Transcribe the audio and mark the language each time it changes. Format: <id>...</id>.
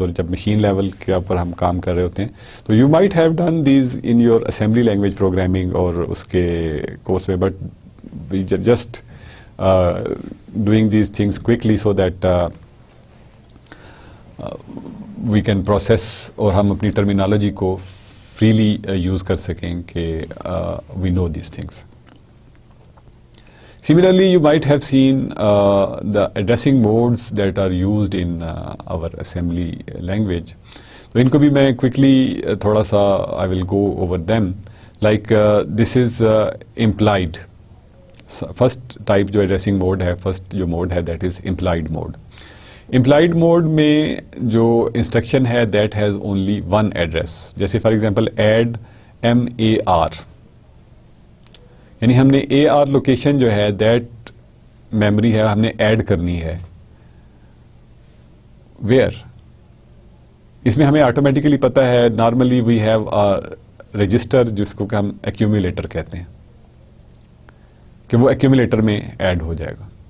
<ur>اور جب machine level کے اوپر ہم کام کر رہے ہوتے ہیں تو</ur> <en>you might have done these in your assembly language programming</en> <ur>اور اس کے کورس میں,</ur> <en>but we just doing these things quickly so that we can process</en> <ur>اور ہم اپنی ٹرمینالوجی کو فریلی یوز کر سکیں کہ</ur> <en>We know these things. Similarly, you might have seen the addressing modes that are used in our assembly language. So,</en> <ur>ان کو بھی میں</ur> <en>quickly تھوڑا سا I will go over them. Like this is implied. First type جو addressing mode ہے, first جو mode ہے that is implied mode. Implied mode میں جو instruction ہے that has only one address. جیسے for example add MAR.</en> <ur>یعنی ہم نے اے آر لوکیشن جو ہے دیٹ میموری ہے ہم نے ایڈ کرنی ہے. ویئر اس میں ہمیں آٹومیٹیکلی پتا ہے نارملی وی ہیو رجسٹر جس کو کہ ہم ایکیومولیٹر کہتے ہیں کہ وہ ایکیومولیٹر میں ایڈ ہو جائے گا.</ur>